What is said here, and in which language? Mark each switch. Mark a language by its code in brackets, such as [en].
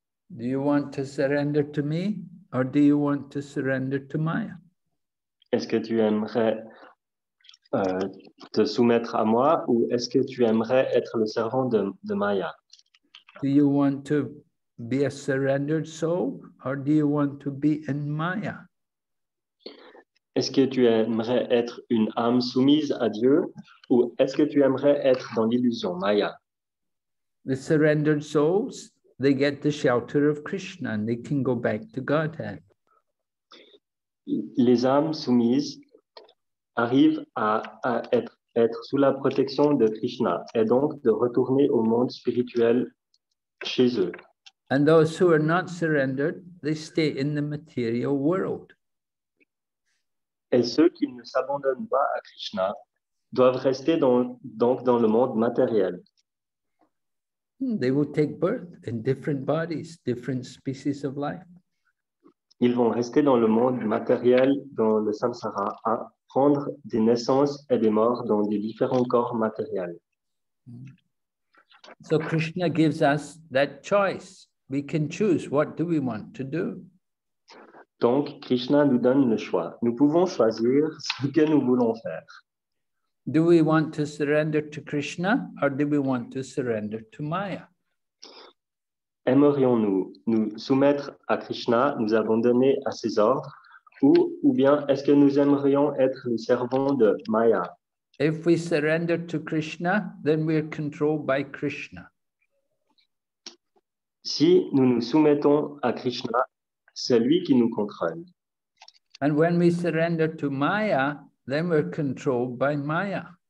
[en] Do you want to surrender to me or do you want to surrender to Maya? [fr] Est-ce que tu aimerais te soumettre à moi ou est-ce que tu aimerais être le servant de Maya? [en] Do you want to be a surrendered soul or do you want to be in Maya? [fr] Est-ce que tu aimerais être une âme soumise à Dieu ou est-ce que tu aimerais être dans l'illusion Maya? [en] The surrendered souls, they get the shelter of Krishna and they can go back to Godhead. [fr] Les âmes soumises arrivent à être sous la protection de Krishna et donc de retourner au monde spirituel chez eux. [en] And those who are not surrendered, they stay in the material world. [fr] Et ceux qui ne s'abandonnent pas à Krishna doivent rester donc dans le monde matériel. [en] They will take birth in different bodies, different species of life. [fr] Ils vont rester dans le monde matériel, dans le samsara, à prendre des naissances et des morts dans des différents corps matériels. [en] So Krishna gives us that choice. We can choose what do we want to do. [fr] Donc, Krishna nous donne le choix. Nous pouvons choisir ce que nous voulons faire. [en] Do we want to surrender to Krishna or do we want to surrender to Maya? [fr] Aimerions-nous nous soumettre à Krishna, nous abandonner à ses ordres, ou bien est-ce que nous aimerions être les servants de Maya? [en] If we surrender to Krishna, then we are controlled by Krishna. [fr] Si nous nous soumettons à Krishna, c'est lui qui nous contrôle. [en] And when we surrender to Maya, then we're controlled by Maya.